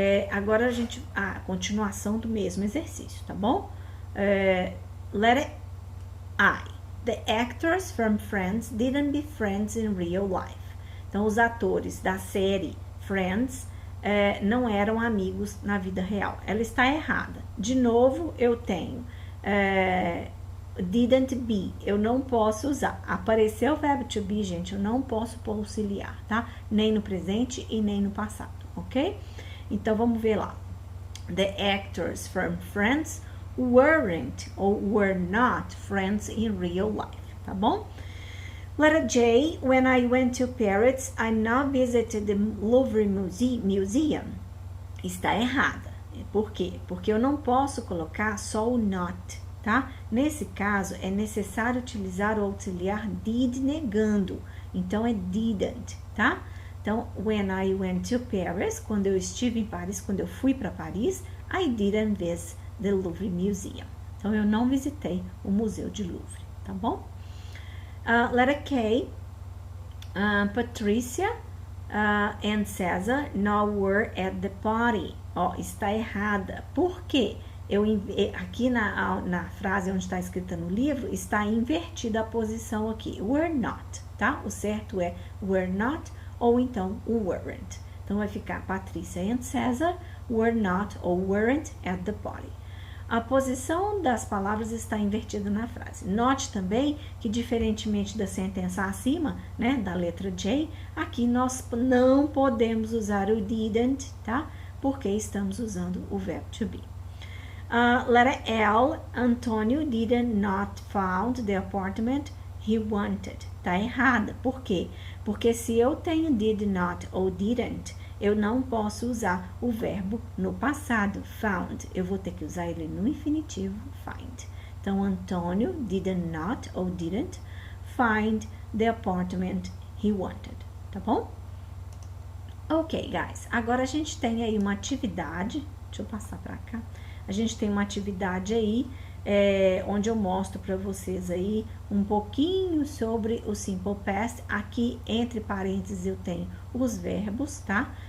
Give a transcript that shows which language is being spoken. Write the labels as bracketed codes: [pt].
[pt] Agora a continuação do mesmo exercício, tá bom? [en] Letter I. The actors from Friends didn't be friends in real life. [pt] Então, os atores da série Friends não eram amigos na vida real. Ela está errada. De novo, eu tenho [en] didn't be. [pt] Eu não posso usar. Apareceu o verbo to be, gente, eu não posso pôr auxiliar, tá? Nem no presente e nem no passado, ok? Então, vamos ver lá. [en] The actors from Friends weren't or were not friends in real life, [pt] tá bom? [en] Letter J. When I went to Paris, I now visited the Louvre Museum. [pt] Está errada. Por quê? Porque eu não posso colocar só o not, tá? Nesse caso, é necessário utilizar o auxiliar did negando. Então, é didn't, tá? Então, [en] when I went to Paris, [pt] quando eu estive em Paris, quando eu fui para Paris, [en] I didn't visit the Louvre Museum. [pt] Então, eu não visitei o Museu de Louvre, tá bom? [en] Letter K. Patricia and Cesar now were at the party. [pt] Ó, está errada. Por quê? Aqui na frase onde está escrita no livro, está invertida a posição aqui. [en] Were not, [pt] tá? O certo é were not ou então weren't. Então, vai ficar [en] Patricia and Cesar were not or weren't at the party. [pt] A posição das palavras está invertida na frase. Note também que, diferentemente da sentença acima, né, da letra J, aqui nós não podemos usar o didn't, tá? Porque estamos usando o verbo to be. [en] Letter L, Antonio did not found the apartment he wanted. [pt] Tá errada. Por quê? Porque se eu tenho did not ou didn't, eu não posso usar o verbo no passado, found. Eu vou ter que usar ele no infinitivo, find. [en] Então, Antônio did not ou didn't find the apartment he wanted. [pt] Tá bom? [en] Ok, guys. [pt] Agora a gente tem aí uma atividade. Deixa eu passar para cá. A gente tem uma atividade aí onde eu mostro para vocês aí um pouquinho sobre o Simple Past. Aqui, entre parênteses, eu tenho os verbos, tá?